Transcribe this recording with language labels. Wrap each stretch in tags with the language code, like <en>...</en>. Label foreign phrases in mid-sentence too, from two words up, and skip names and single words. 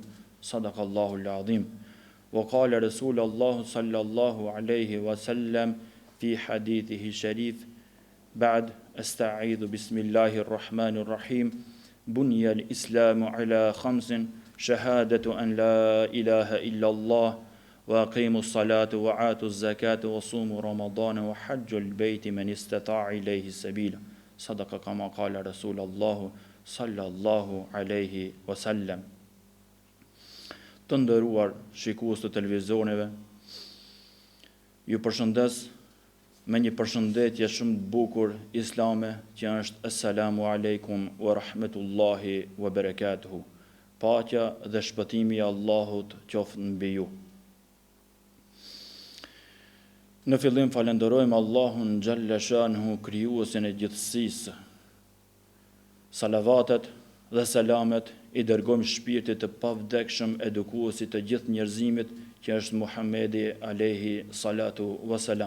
<ar>صدق الله العظيم. وقال رسول الله صلى الله عليه وسلم في حديثه الشريف بعد أستعيذ بسم الله الرحمن الرحيم بني الإسلام على خمس شهادة أن لا إله إلا الله وأقيموا الصلاة وآتوا الزكاة وصوموا رمضان وحج البيت من استطاع إليه السبيل صدق كما قال رسول الله صلى الله عليه وسلم.</ar> <sq>Të nderuar shikues të televizioneve, ju përshëndes me një përshëndetje shumë të bukur islame, që është</sq> <ar>السلام عليكم ورحمة الله وبركاته.</ar> <sq>Paqja dhe shpëtimi i Allahut qoftë mbi ju. Në fillim falenderojmë Allahun</sq> <ar>جل شأنه,</ar> <sq>krijuesin e gjithësisë. Salavatet dhe selamet i dërgojmë shpirtit të pavdekshëm edukuesit të gjithë njerëzimit, që është Muhamedi</sq> <ar>عليه الصلاة والسلام.</ar>